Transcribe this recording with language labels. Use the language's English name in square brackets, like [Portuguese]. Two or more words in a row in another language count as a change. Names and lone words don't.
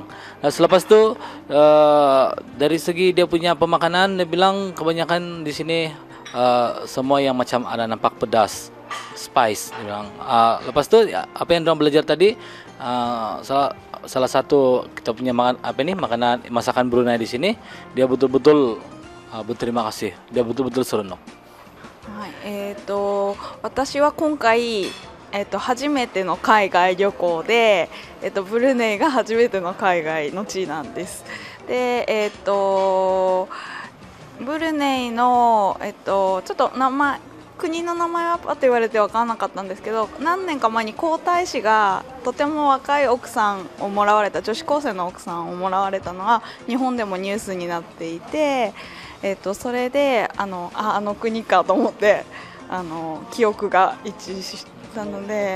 [Malay] Nah, selepas itu dari segi dia punya pemakanan, dia bilang kebanyakan di sini semua yang macam ada nampak pedas, spice, dia bilang. Lepas itu apa yang orang belajar tadi, salah satu kita punya makanan masakan Brunei di sini, dia betul-betul berterima kasih. Dia betul-betul seronok. [Japanese] はい、私は今回、初めての海外旅行で、ブルネイが初めての海外の地なんです。で、ブルネイの、ちょっと国の名前はパッと言われて分からなかったんですけど、何年か前に皇太子がとても若い奥さんをもらわれた、女子高生の奥さんをもらわれたのが日本でもニュースになっていて、それであの国かと思って記憶が一致したので、